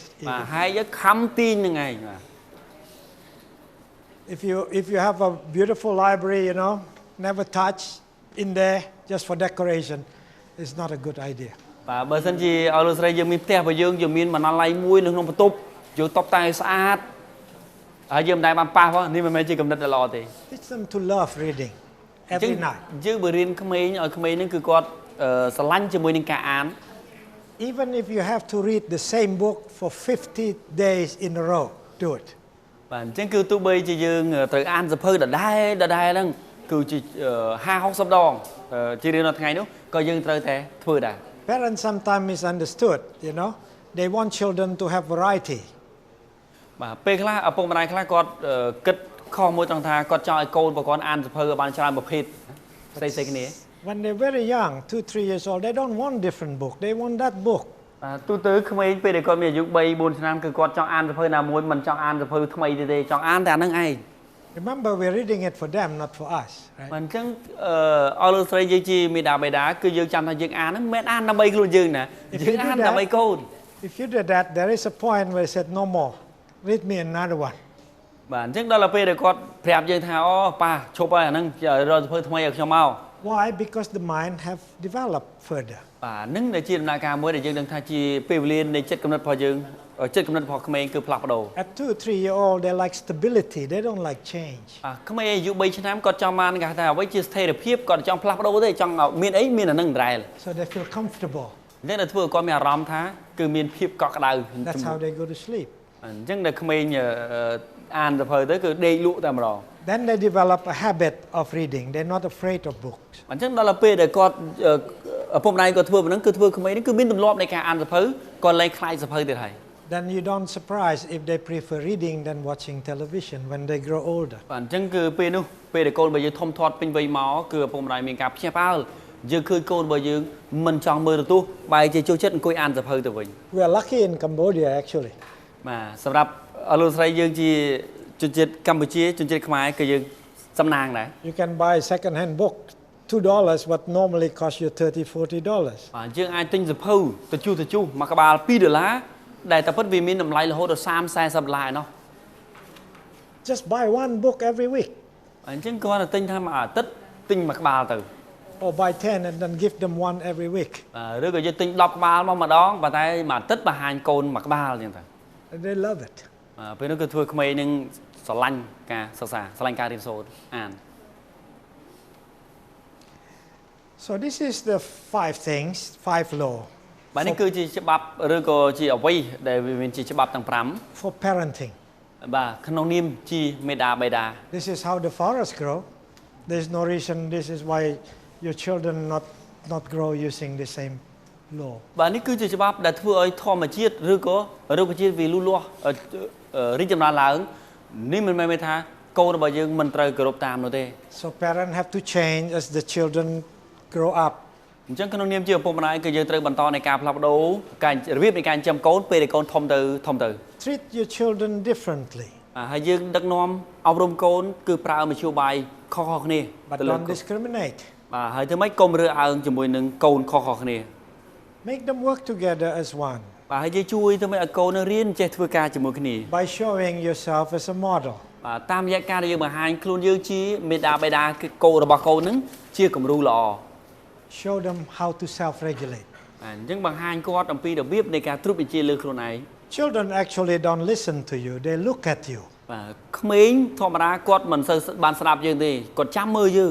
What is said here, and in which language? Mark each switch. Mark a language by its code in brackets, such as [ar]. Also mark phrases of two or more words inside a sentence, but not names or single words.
[km] បាទហែកខំទាញហ្នឹងឯងបាទ [en] If you have a beautiful library, you know, never touch in there just for decoration, it's not a good idea. [km] បាទបើសិនជាឲ្យលោកស្រីយើងមានផ្ទះរបស់យើងមានបណ្ណាល័យមួយនៅក្នុងបន្ទប់យើងតុបតែងស្អាតហើយយើងមិនដែលបានប៉ះផងនេះមិនមែនជាគំនិតដែលល្អទេ [en] Teach them to love reading every night. [km] យើងបើរៀនក្មេងឲ្យក្មេងហ្នឹងគឺគាត់ស្រឡាញ់ជាមួយនឹងការអាន [en] Even if you have to read the same book for 50 days in a row, do it. [km] បាទអញ្ចឹងគឺទោះបីជាយើងត្រូវអានសភៅដដែលហ្នឹងគឺជា50-60 ដងជារៀងរាល់ថ្ងៃនោះក៏យើងត្រូវតែធ្វើដែរ [en] Parents sometimes misunderstood, you know. They want children to have variety. [km] បាទពេលខ្លះឪពុកម្ដាយខ្លះគាត់គិតខុសមួយត្រង់ថាគាត់ចង់ឲ្យកូនរបស់គាត់អានសភៅឲ្យបានច្រើនប្រភេទផ្សេងៗគ្នា [en] When they're very young, 2-3 years old, they don't want different book. They want that book. [km] ទូទៅក្មេងពេលដែលគាត់មានអាយុ 3-4 ឆ្នាំគឺគាត់ចង់អានសភៅណាមួយមិនចង់អានសភៅថ្មីទេចង់អានតែអាហ្នឹងឯង [en] Remember, we're reading it for them, not for us, right? [km] អញ្ចឹងអរលោកស្រីយើងជាមេដាបេដាគឺយើងចាំថាយើងអានហ្នឹងមិនមែនអានដើម្បីខ្លួនយើងណាយើងអានដើម្បីកូន [en] If you did that, there is a point where he said, no more. Read me another one. [km] បាទអញ្ចឹងដល់ពេលដែលគាត់ប្រាប់យើងថាអូប៉ាឈប់ហើយអាហ្នឹងរកសភៅថ្មីឲ្យខ្ញុំមក [en] Why? Because the mind have developed further. [km] បាទហ្នឹងដែលជាដំណើរការមួយដែលយើងដឹងថាជាពេលវេលានៃចិត្តគំនិតរបស់យើងចិត្តគំនិតរបស់ក្មេងគឺផ្លាស់ប្ដូរ [en] At 2-3 year old, they like stability. They don't like change. [km] ក្មេងអាយុ 3 ឆ្នាំគាត់ចង់បានគេថាអ្វីជាស្ថិរភាពគាត់ចង់ផ្លាស់ប្ដូរទេចង់មានអីមានអាហ្នឹងដដែល [en] So they feel comfortable. [km] អញ្ចឹងដែលធ្វើឲ្យគាត់មានអារម្មណ៍ថាគឺមានភាពកក់ក្ដៅ [en] That's how they go to sleep. [km] អញ្ចឹងដែលក្មេងអានសភៅទៅគឺដេកលក់តែម្ដង [en] Then they develop a habit of reading. They're not afraid of books. [km] អញ្ចឹងដល់ពេលដែលគាត់ឪពុកម្ដាយគាត់ធ្វើប៉ុណ្ណឹងគឺធ្វើក្មេងនេះគឺមានទម្លាប់នៃការអានសភៅគាត់លែងខ្លាចសភៅទៀតហើយ [en] Then you don't surprise if they prefer reading than watching television when they grow older. [km] បាទអញ្ចឹងគឺពេលនោះពេលដែលកូនរបស់យើងធំធាត់ពេញវ័យមកគឺឪពុកម្ដាយមានការភ្ញាក់ផ្អើលយើងឃើញកូនរបស់យើងមិនចង់មើលទូរទស្សន៍បែរជាចូលចិត្តអង្គុយអានសភៅទៅវិញ [en] We are lucky in Cambodia actually. [km] បាទសម្រាប់អរលោកស្រីយើងជាជនជាតិកម្ពុជាជនជាតិខ្មែរគឺយើងសំណាងដែរ [en] You can buy a second-hand book $2 what normally cost you $30-40. [km] បាទយើងអាចទិញសភៅទៅជួសមួយក្បាល$2ដែលតែពិតវាមានតម្លៃរហូតដល់$30-40ឯណោះ [en] Just buy one book every week. [km] អញ្ចឹងគាត់តែទិញថាមួយអាទិត្យទិញមួយក្បាលទៅ [en] Or buy 10 and then give them one every week. [km] ឬក៏យើងទិញ10ក្បាលមកម្ដងប៉ុន្តែមួយអាទិត្យបង្ហាញកូនមួយក្បាលអញ្ចឹងទៅ [en] And they love it. [km] ពេលនោះគឺធ្វើក្មេងនឹងស្រឡាញ់ការសិក្សាស្រឡាញ់ការរៀនសូត្រអាន [en] So this is the 5 things, 5 law. [km] បាទនេះគឺជាច្បាប់ឬក៏ជាអ្វីដែលវាមានជាច្បាប់ទាំង [en] For parenting. [km] 5 បាទក្នុងនាមជាមេដាបេដា [en] This is how the forest grow. There's no reason this is why your children not grow using the same law. [km] បាទនេះគឺជាច្បាប់ដែលធ្វើឲ្យធម្មជាតិឬក៏រុក្ខជាតិវាលូតលាស់រីកចម្រើនឡើងនេះមិនមែនថាកូនរបស់យើងមិនត្រូវគោរពតាមនោះទេ [en] So parents have to change as the children grow up. [km] អញ្ចឹងក្នុងនាមជាឪពុកម្ដាយគឺយើងត្រូវបន្តនៃការផ្លាស់ប្ដូរការរបៀបនៃការចិញ្ចឹមកូនពេលដែលកូនធំទៅ [en] Treat your children differently. [km] ហើយយើងដឹកនាំអប់រំកូនគឺប្រើមធ្យោបាយខុសៗគ្នា [en] But don't discriminate. [km] ហើយធ្វើម៉េចកុំរើសអើងជាមួយនឹងកូនខុសៗគ្នា [en] Make them work together as one. [km] ហើយយើងជួយធ្វើម៉េចឲ្យកូននឹងរៀនចេះធ្វើការជាមួយគ្នា [en] By showing yourself as a model. [km] តាមរយៈការដែលយើងបង្ហាញខ្លួនយើងជាមេដាបេដាគឺកូនរបស់កូននឹងជាគំរូល្អ [en] Show them how to self-regulate. [km] អញ្ចឹងបង្ហាញគាត់អំពីរបៀបនៃការត្រួតបញ្ជាលើខ្លួនឯង [en] Children actually don't listen to you. They look at you. [km] ក្មេងធម្មតាគាត់មិនសូវបានស្ដាប់យើងទេគាត់ចាំមើលយើង